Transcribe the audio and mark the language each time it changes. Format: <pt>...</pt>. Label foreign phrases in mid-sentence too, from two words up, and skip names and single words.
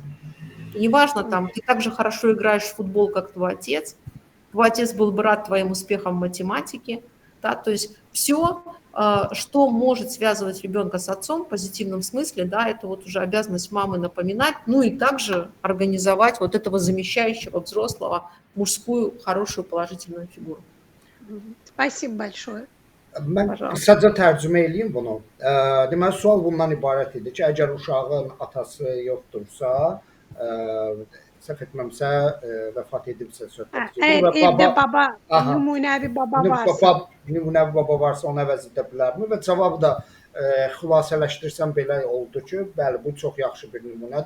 <ru>И неважно, там, ты так же хорошо играешь в футбол, как твой отец был бы рад твоим успехам в математике, да, то есть все, что может связывать ребенка с отцом в позитивном смысле, да, это вот уже обязанность мамы напоминать, ну и также организовать вот этого замещающего взрослого мужскую хорошую положительную фигуру. Спасибо большое.</ru> <az>Mən Pardon. qısaca tərcümə edeyim bunu. Deməli, sual bundan ibarət idi ki, əgər uşağın atası yoxdursa, səhv etməmsə, vəfat edibsə söhbət gedir</az> <tr>Evet,</tr> <az>və</az> <tr>evde baba, baba, aha,</tr> <az>numunevi baba varsa. nümunəvi baba varsa onu əvəz edə bilərmi? Və cavabı da xülasələşdirsəm belə oldu ki, bəli, bu çox yaxşı bir nümunədir.</az>